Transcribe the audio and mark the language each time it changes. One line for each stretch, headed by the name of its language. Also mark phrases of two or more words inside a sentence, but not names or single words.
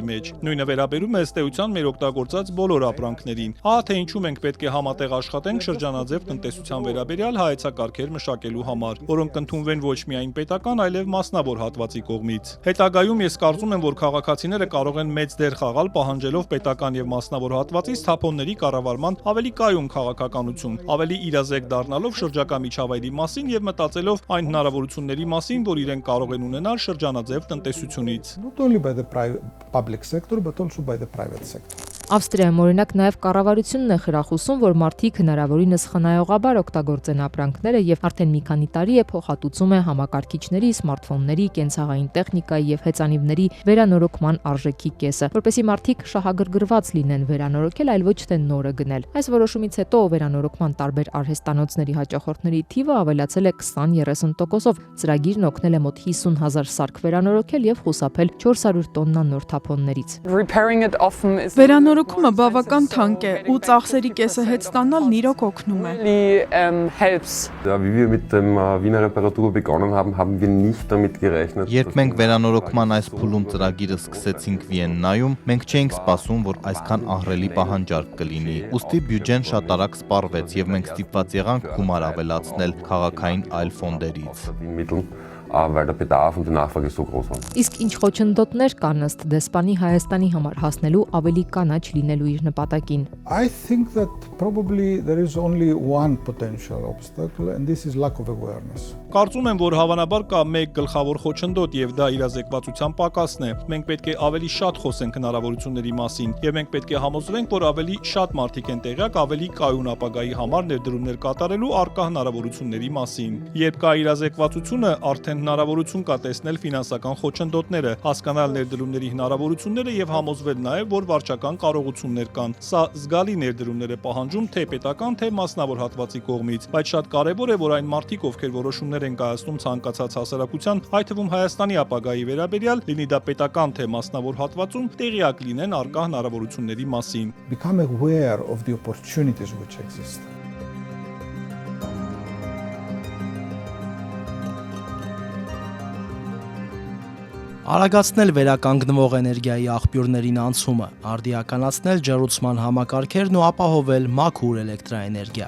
Armenian: մեջ։ Նույնը վերաբերում է ըստ էության մեր օգտագործած բոլոր ապրանքներին։ Ահա թե ինչու մենք պետք է համատեղ աշխատենք շրջանաձև տնտեսության վերաբերյալ հայեցակարգեր մշակելու համար, որոնք ընդունվեն ոչ միայն պետական, այլև մասնավոր հատվածի կողմից։ Հետագայում ես կարծում եմ, որ քաղաքացիները կարող են մեծ դեր խաղալ պահանջելով պետական եւ մասնավոր հատվածից թափոնների կառավարման ավելի կայուն քաղաքականություն, ավելի իրազեկ դառնալով շրջակա միջավայրի մասին եւ մտածելով այն հնարավորությունների մասին, որ իրենք կարող են ունենալ շրջանաձև տնտեսությունից։
English: Not only by the public sector, but also by the private sector.
Armenian: Ավստրիայում օրինակ նաև կառավարությունն է խրախուսում, որ մարդիկ հնարավորինս խնայողաբար օգտագործեն ապրանքները եւ արդեն մի քանի տարի է փոխհատուցում է համակարգիչների, սմարթֆոնների, կենցաղային տեխնիկայի եւ հեծանիվների վերանորոգման արժեքի կեսը, որպեսզի մարդիկ շահագրգռված լինեն վերանորոգել, այլ ոչ թե նորը գնել։ Այս որոշումից հետո վերանորոգման տարբեր արհեստանոցների հաճախորդների թիվը ավելացել է 20-30%-ով։ Ծրագիրն օգնել է մոտ 50,000 սարք վերանորոգել եւ խուսափել 400 տոննա նոր թափոններից։ վերանորոգումը բավական թանկ է ու ծախսերի կեսը հետ ստանալն իրոք օգնում է։
German: Wie wir mit dem Wiener Reparatur begonnen haben, haben wir nicht damit gerechnet.
Armenian: Երբ մենք վերանորոգման այս փուլում ծրագիրը սկսեցինք Վիեննայում, մենք չէինք սպասում, որ այսքան ահռելի պահանջարկ կլինի։ Ուստի բյուջեն շատ արագ սպառվեց եւ մենք ստիպված եղանք գումար ավելացնել քաղաքային այլ ֆոնդերից։
German: Weil der Bedarf und die Nachfrage so groß waren.
Armenian: Իսկ ինչ խոչընդոտներ կան ըստ դեսպանի Հայաստանի համար հասնելու ավելի կանաչ լինելու իր նպատակին։
English: I think that probably there is only one potential obstacle and this is lack of awareness.
Armenian: Կարծում եմ, որ հավանաբար կա մեկ գլխավոր խոչընդոտ եւ դա իրազեկվածության պակասն է։ Մենք պետք է ավելի շատ խոսենք հնարավորությունների մասին եւ մենք պետք է համոզվենք, որ ավելի շատ մարդիկ են տեղյակ ավելի կայուն ապագայի համար ներդրումներ կատարելու առկա հնարավորությունների մասին։ Երբ կա իրազեկվածությունը, արդեն հնարավորություն կա տեսնել ֆինանսական խոչընդոտները, հասկանալ ներդրումների հնարավորությունները եւ համոզվել նաեւ, որ վարչական կարողություններ կան։ Սա զգալի ներդրումներ է պահանջում թե պետական, թե մասնավոր հատվածի կողմից, բայց շատ կարեւոր է, որ այն մարդիկ, ովքեր որոշումներ են կայացնում ցանկացած հասարակության, այդ թվում Հայաստանի ապագայի վերաբերյալ, լինի դա պետական թե մասնավոր հատվածում, տեղյակ լինեն առկա հնարավորությունների մասին։
English: Become aware of the opportunities which exist.
Armenian: Արագացնել վերականգնվող էներգիայի աղբյուրներին անցումը, արդիականացնել ջեռուցման համակարգերն ու ապահովել մաքուր էլեկտրաէներգիա,